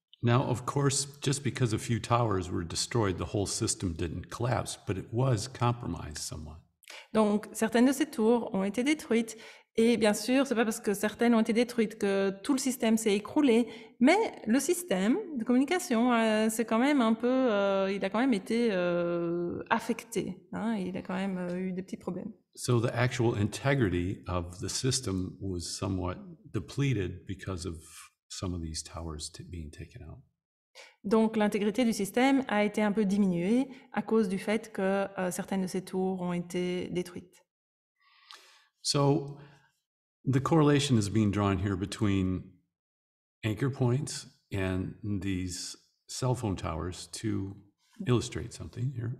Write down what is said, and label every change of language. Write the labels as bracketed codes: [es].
[en] Now, of course, just because a few towers were destroyed, the whole system didn't collapse, but it was compromised somewhat. [fr] Donc, certaines de ces tours ont été détruites. Et bien sûr, c'est pas parce que certaines ont été détruites que tout le système s'est écroulé, mais le système de communication, c'est quand même un peu, il a quand même été affecté. Hein, il a quand même eu des petits problèmes. [en] So the actual integrity of the system was somewhat depleted because of some of these towers being taken out. [fr] Donc, l'intégrité du système a été un peu diminuée à cause du fait que certaines de ces tours ont été détruites. [en] So the correlation is being drawn here between anchor points and these cell phone towers to illustrate something here.